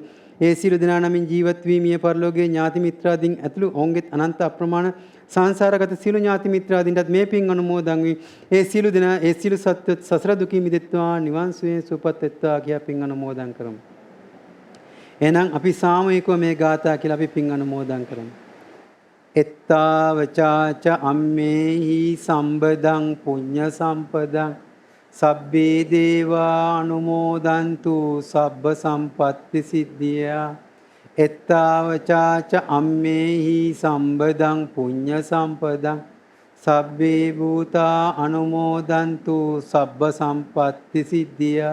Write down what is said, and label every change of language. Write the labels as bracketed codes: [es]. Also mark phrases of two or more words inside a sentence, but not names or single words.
[si] ඒ සියලු දෙනා නමින් ජීවත් වී මිය පරලෝකයේ ඥාති මිත්‍රාදීන් ඇතුළු ඔවුන්ගේත් අනන්ත අප්‍රමාණ සංසාරගත සියලු ඥාති මිත්‍රාදීන්ටත් මේ පින් අනුමෝදන් වී ඒ සියලු දෙනා ඒ සියලු සත්‍ය සසර දුකින් මිදෙත්වා නිවන් සුවයෙන් සුවපත් වෙත්වා කියා පින් අනුමෝදන් කරමු. එහෙනම් අපි සාමූහිකව මේ ගාථා කියලා අපි පින් අනුමෝදන් කරමු. [pi] එත්තාවචාච අම්මේහි සම්බදං පුඤ්ඤ සම්පදං සබ්බේ දේවා අනුමෝදන්තු සබ්බ සම්පත්ති සිද්ධියා. එත්තාවචාච අම්මේහි සම්බදං පුඤ්ඤ සම්පදං සබ්බේ භූතා අනුමෝදන්තු සබ්බ සම්පත්ති සිද්ධියා.